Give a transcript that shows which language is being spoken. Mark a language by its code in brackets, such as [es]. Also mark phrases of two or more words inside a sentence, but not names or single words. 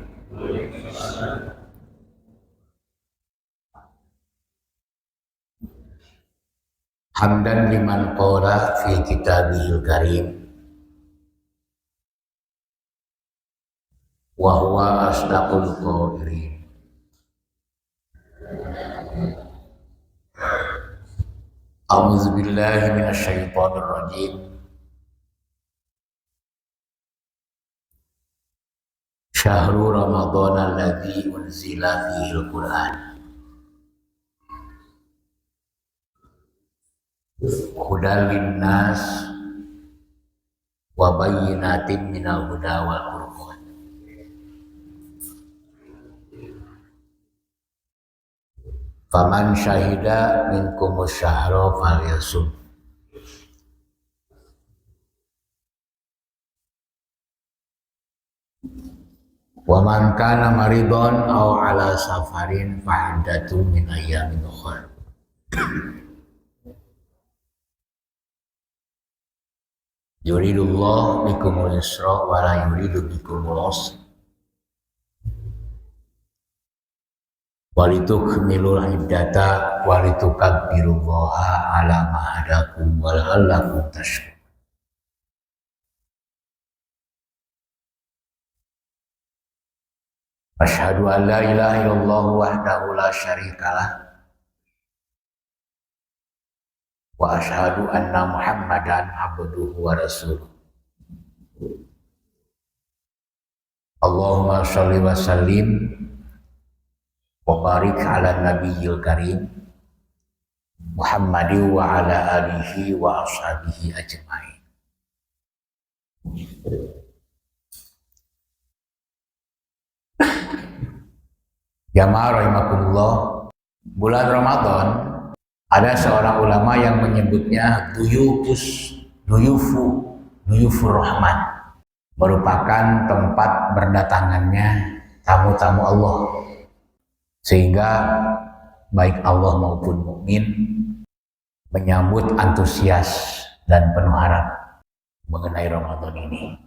[ar] حمدا لمن قال في كتابه الكريم وهو أصدق القائلين. أعوذ بالله من الشيطان الرجيم. شهر رمضان الذي أنزل فيه القرآن. هدى للناس وبينات من الهدى والفرقان. فمن شهد منكم الشهر فليصمه. ومن كان مريضا أو على سفر فعدة من أيام أخر. يريد الله بكم اليسر ولا يريد بكم العسر. ولتكملوا العدة ولتكبروا الله على ما هداكم ولعلكم تشكرون. أشهد أن لا إله إلا الله وحده لا شريك له وأشهد أن محمدا عبده ورسوله. اللهم صل وسلم وبارك على النبي الكريم محمد وعلى آله وأصحابه أجمعين. [id] Jamaah rahimakumullah, bulan Ramadan ada seorang ulama yang menyebutnya [ar] ضيوف الرحمن, [id] merupakan tempat berdatangannya tamu-tamu Allah, sehingga baik Allah maupun mukmin menyambut antusias dan penuh harap mengenai Ramadan ini.